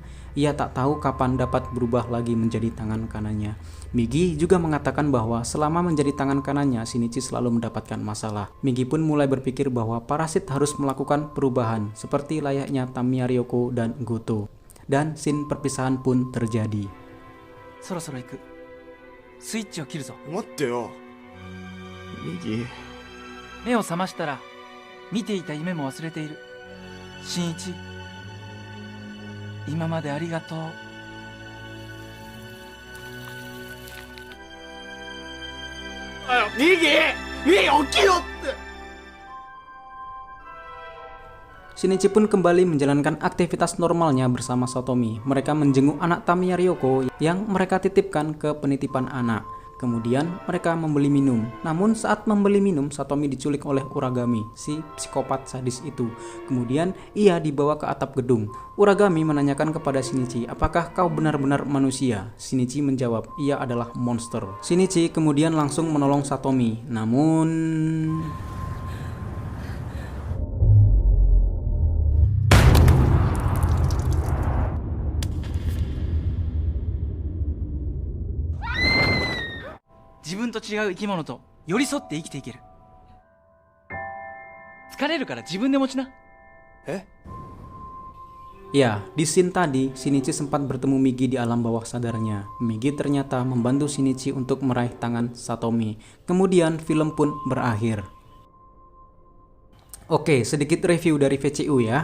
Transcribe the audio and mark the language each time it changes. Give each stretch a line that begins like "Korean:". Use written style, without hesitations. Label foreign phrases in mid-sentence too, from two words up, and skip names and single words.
Indonesian: Ia tak tahu kapan dapat berubah lagi menjadi tangan kanannya. Migi juga mengatakan bahwa selama menjadi tangan kanannya, Shinichi selalu mendapatkan masalah. Migi pun mulai berpikir bahwa parasit harus melakukan perubahan seperti layaknya Tamiya Ryoko dan Goto. Dan scene perpisahan pun terjadi.
Japanese: そろそろ行く。スイッチを切るぞ。待ってよ右。目を覚ましたら見ていた夢も忘れている。新一、今までありがとう。右起きろって。
Indonesian: Shinichi pun kembali menjalankan aktivitas normalnya bersama Satomi. Mereka menjenguk anak Tamiya Ryoko yang mereka titipkan ke penitipan anak. Kemudian mereka membeli minum. Namun saat membeli minum, Satomi diculik oleh Uragami, si psikopat sadis itu. Kemudian ia dibawa ke atap gedung. Uragami menanyakan kepada Shinichi, apakah kau benar-benar manusia? Shinichi menjawab, ia adalah monster. Shinichi kemudian langsung menolong Satomi. Namun...
Japanese: 自分と違う生き物と寄り添って生きていける。疲れるから自分で持ちな。
Indonesian: Ya, di scene tadi, Shinichi sempat bertemu Migi di alam bawah sadarnya. Migi ternyata membantu Shinichi untuk meraih tangan Satomi. Kemudian film pun berakhir. Oke, sedikit review dari VCU ya.